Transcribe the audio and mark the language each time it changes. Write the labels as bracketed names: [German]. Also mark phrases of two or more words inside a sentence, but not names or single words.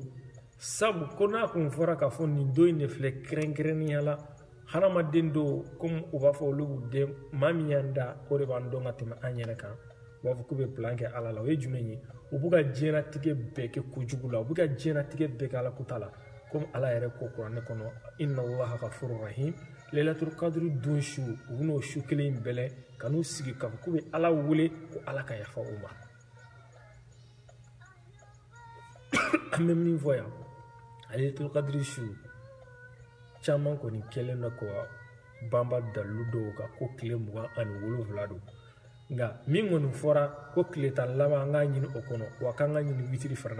[Bambara] Sabu ko n'a kun fɔra k'a fɔ nin don in de filɛ kɛrɛnkɛrɛnnenya la, hadamaden do komi u b'a fɔ olu b'u den, maa min y'an da o de b'an dɔn ka tɛmɛ an yɛrɛ kan. U b'a fɔ k'u bɛ plan kɛ ala la. O ye jumɛn ye? U b'u ka diɲɛlatigɛ bɛɛ kɛ kojugu la, u b'u ka diɲɛlatigɛ bɛɛ kɛ ala kuta la, komi ala yɛrɛ ko kuranɛ kɔnɔ, [Arabic] إن الله غفور رحيم, [Bambara] Laylatul Qadri don su u bɛn'o su kelen in bɛlɛ ka n'u sigi k'a fɔ k'u bɛ Ala wele ko Ala ka yafa u ma. An bɛ min fɔ yan Laylatul Qadri su caman kɔni kɛlen na ko banba dalilu dɔw kan ko tile 27 don nka min kɔni fɔra ko tile 10 laban an k'a ɲini o kɔnɔ wa k'an ka ɲini witiri farala.